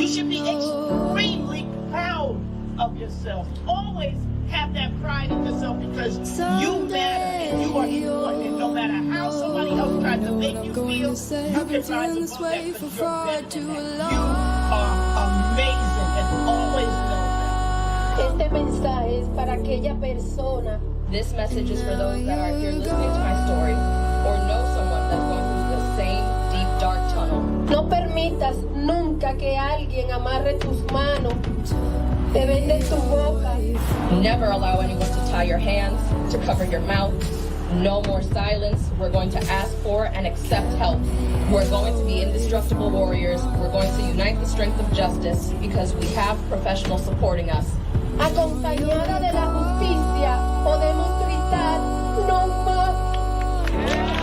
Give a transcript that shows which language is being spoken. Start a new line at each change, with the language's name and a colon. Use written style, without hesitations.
English: You should be extremely proud of yourself. Always have that pride in yourself because you matter and you are important. And no matter how somebody else tries to make you feel, you can find the one that puts your best in that. You are amazing and always know that.
Spanish: Este mensaje es para aquella persona.
English: This message is for those that are here listening to my story or know someone that's going through the same deep, dark tunnel.
Spanish: No permitas nunca que alguien amarre tus manos, te vende tu boca.
English: Never allow anyone to tie your hands, to cover your mouth. No more silence. We're going to ask for and accept help. We're going to be indestructible warriors. We're going to unite the strength of justice because we have professionals supporting us.
Spanish: Acompañada de la justicia, podemos gritar no más.